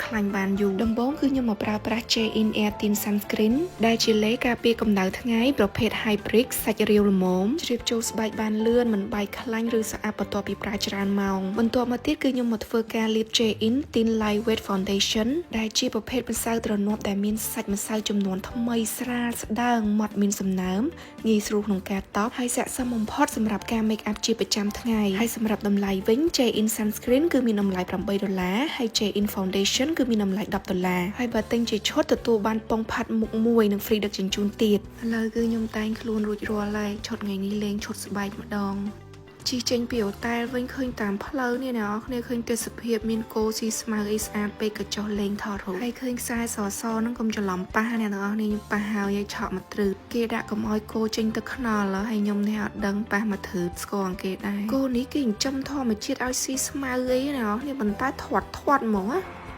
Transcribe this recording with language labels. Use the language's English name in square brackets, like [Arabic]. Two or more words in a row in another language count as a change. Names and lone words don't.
[Khmer] ខ្លាញ់បានយូរដំបូងគឺខ្ញុំមកប្រើប្រាស់ J-in Air Thin Sunscreen ដែលជាឡេការពារកម្ដៅថ្ងៃប្រភេទ Hybrid សាច់រាវល្មមជ្រាបចូលស្បែកបានលឿនមិនបែកខ្លាញ់ឬស្អាតបន្ទាប់ពីប្រើច្រើនម៉ោងបន្ទាប់មកទៀតគឺខ្ញុំមកធ្វើការលាប J-in Thin Lightweight Foundation ដែល ជាប្រភេទម្សៅទ្រនាប់ដែលមានសាច់ម្សៅចំនួនថ្មីស្រាលស្ដើងម៉ត់មានសំណើមងាយស្រួលក្នុងការតបហើយស័ក្តិសមបំផុតសម្រាប់ការ [English] make up [Khmer] ជាប្រចាំថ្ងៃហើយសម្រាប់តម្លៃវិញ J-in Sunscreen គឺមានតម្លៃ$8ហើយ J-in Foundation គឺមានតម្លៃ$10ហើយបើទិញជាឈុតទទួលបានពងផាត់មុខមួយនិង free ដឹកជញ្ជូនទៀតឥឡូវគឺ ខ្ញុំតែងខ្លួនរួចរាល់ហើយឈុតថ្ងៃនេះលេងឈុតស្បែកម្ដងជិះចេញពីអូតែលវិញឃើញតាមផ្លូវនេះអ្នកនរគ្នាឃើញទេសភាពមានគោស៊ីស្មៅអីស្អាតពេកក៏ចុះលេងថតរូបហើយឃើញខ្សែសសហ្នឹងកុំច្រឡំប៉ះអ្នកនរគ្នាខ្ញុំប៉ះហើយឆក់មកទ្រឹតគេដាក់កុំឲ្យគោចេញទៅខ្នល់ហើយខ្ញុំនេះអត់ដឹងប៉ះមកទ្រឹតស្គាល់គេដែរគោនេះគេចិញ្ចឹមធម្មជាតិឲ្យស៊ីស្មៅអីអ្នកនរគ្នាប៉ុន្តែធាត់ហ្មងណា